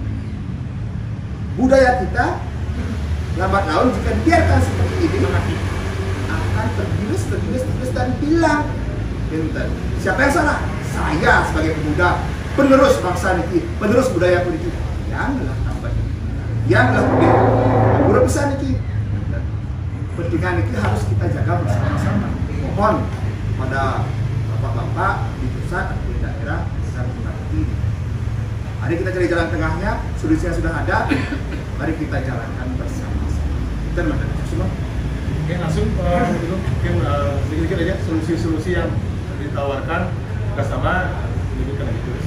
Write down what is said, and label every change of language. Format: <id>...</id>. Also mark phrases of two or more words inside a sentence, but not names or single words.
<id>Budaya kita lambat laun jika dibiarkan seperti ini akan tergerus dan hilang. Siapa yang salah? Saya sebagai pemuda, penerus bangsa ini, penerus budaya politik. Janganlah tambah. yang lebih kurang besar niki. Pentingan niki harus kita jaga bersama-sama. Mohon pada bapak-bapak di pusat atau di daerah bisa mengerti. Mari kita cari jalan tengahnya, solusinya sudah ada. Mari kita jalankan bersama-sama. Kita mendengar semua. Oke, langsung dulu mungkin sedikit aja solusi-solusi yang ditawarkan bersama pendidikan lagi terus.</id>